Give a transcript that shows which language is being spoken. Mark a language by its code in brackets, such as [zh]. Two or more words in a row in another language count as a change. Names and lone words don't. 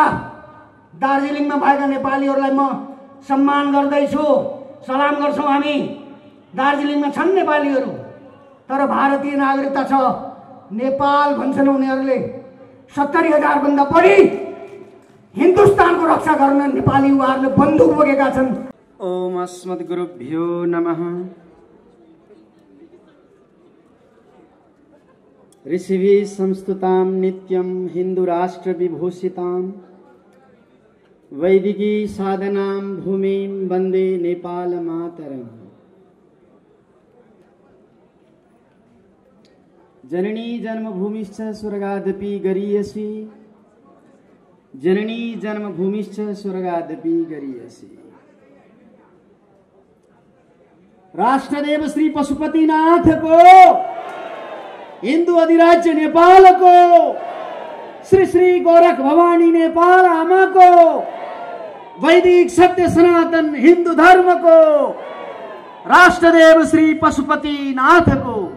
[ne] दार्जिलिङमा भएका नेपालीहरूलाई म सम्मान गर्दैछु, सलाम गर्छौँ हामी। दार्जिलिङमा छन् नेपालीहरू, तर भारतीय नागरिकता छ। नेपाल भन्छन् उनीहरूले। 70,000 भन्दा बढी हिन्दुस्तानको रक्षा गर्न नेपाली युवाहरूले बन्दुक बोकेका छन्। [sa] ओम अस्मद्गुरुभ्यो नमः। ऋषिभिः संस्तुतां नित्यं हिन्दुराष्ट्र विभूषितां वैदिकी साधनां भूमिं वन्दे नेपाल मातरम्। जननी जन्मभूमिश्च स्वर्गादपि गरीयसी, जननी जन्मभूमिश्च स्वर्गादपि गरीयसी। [ne] राष्ट्रदेव श्री पशुपतिनाथ को, हिंदू अधिराज्य नेपाल को, श्री श्री गोरख भवानी नेपाल आमा को, वैदिक सत्य सनातन हिंदू धर्म को, राष्ट्रदेव श्री पशुपतिनाथ को।